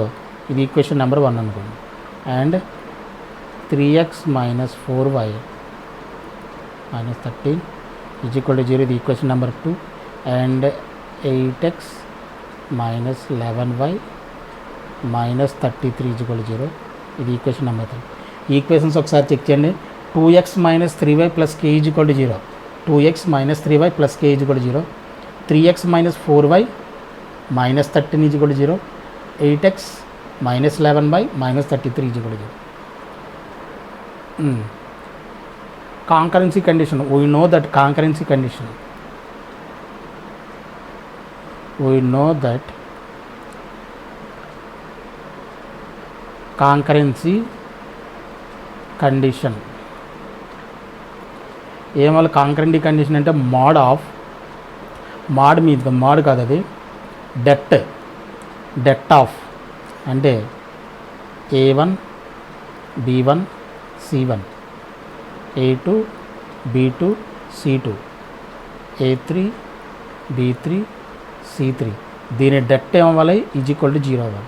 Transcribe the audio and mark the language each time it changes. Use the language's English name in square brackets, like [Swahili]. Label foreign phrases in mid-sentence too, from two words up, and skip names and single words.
[Telugu] ఇది [English] equation number [Telugu] 1 అనుకోండి. అండ్ 3x - 4y - 13 = 0. ఇది [English] equation number [Telugu] 2. అండ్ 8x - 11y - 33 = 0. ఇది [English] equation number [Telugu] 3. ఈ ఈక్వేషన్స్ ఒకసారి చెక్ చేయండి. 2x - 3y + k = 0. 2x - 3y + k = 0. 3x - 4y - 13 = 0. 8x - 11y - 33 = 0. [English] Concurrency condition. We know that concurrency condition. Concurrency condition. [Telugu] ఏమో [English] concurrent condition [Telugu] అంటే మాడ్ మీద మాడ్ కాదు, అది [English] det of [Telugu] అంటే A1 B1 C1 A2 B2 C2 A3 B3 C3 దీని డెట్ ఏమవ్వాలి = 0 అవ్వాలి.